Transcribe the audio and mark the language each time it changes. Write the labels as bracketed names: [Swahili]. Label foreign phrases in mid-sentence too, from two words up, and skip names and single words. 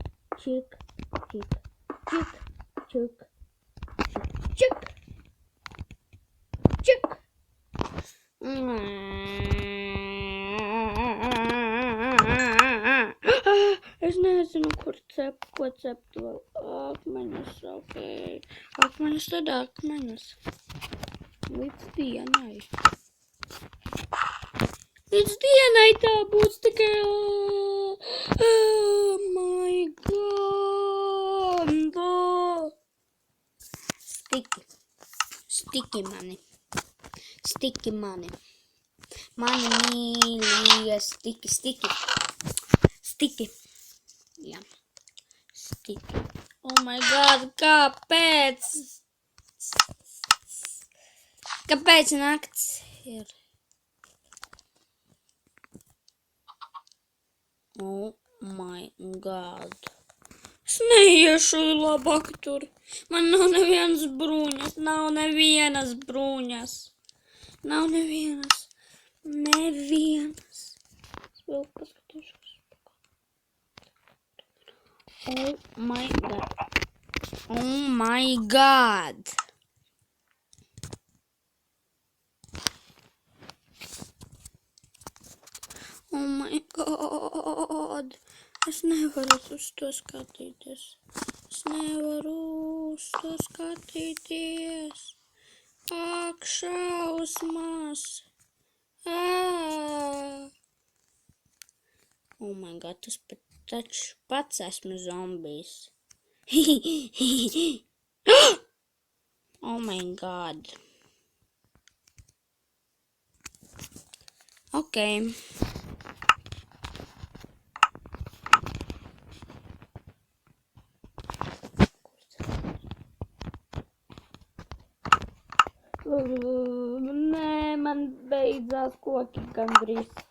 [Latvian] Es nezinu, ko cept vēl. Akmeņus, okei. Akmeņus tad akmeņus. Līdz dienai. Tā būs tikai... [English] Oh my god. [Latvian] Stiki mani. Mani mīļie stiki. Jā. Stiki. [English] Oh my god, [Latvian] kāpēc? Kāpēc nakts ir? [English] Oh my god. [Latvian] Es neiešu labāk tur. Man nav nevienas bruņas. Nav nevienas. Es vēl paskatīšos. [English] Oh my god. Oh my god. [Latvian] Es nevaru uz to skatīties. Ak, šausmas. [English] Oh my god, [Latvian] tas taču pats esmu zombijs. [English] Oh my god. Okay. [Latvian] Nē, man beidzās koki gandrīz.